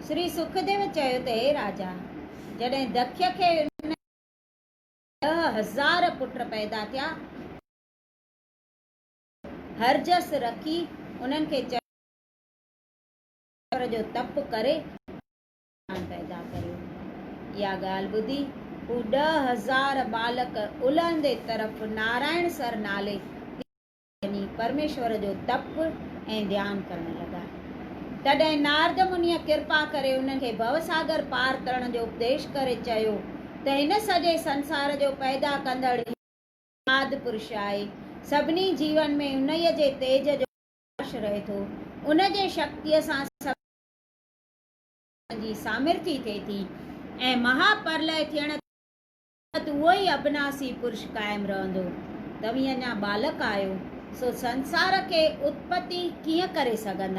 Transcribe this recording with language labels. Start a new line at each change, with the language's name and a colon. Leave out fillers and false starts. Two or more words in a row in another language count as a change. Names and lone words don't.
Sindhi: श्री सुखदेव चयो त हे राजा, जॾहिं दक्ष खे 10,000 पुट पैदा थिया, हरजस रखी उन्हनि खे चयो जो तप करे पैदा करियो। इहा ॻाल्हि ॿुधी हू 10,000 बालक उलहंदे तरफ़ नारायण सर नाले परमेश्वर जो तप ऐं ध्यान करण लॻा। तॾहिं नारद मुनिअ कृपा करे उन्हनि खे भवसागर पार करण जो उपदेश करे चयो त हिन सॼे संसार जो पैदा कंदड़ आदि पुरुष आहे। सभिनी जीवन में उन्हीअ जे तेज जो प्रकाश रहे थो। उन जे शक्तिअ सां जी सामर्थ्य थिए थी ऐं महाप्रलय थियण उहो ई अविनाशी पुरुष कायम रहंदो। तव्हीं अञा बालक आहियो, सो संसार खे उत्पत्ति कीअं करे सघंदा?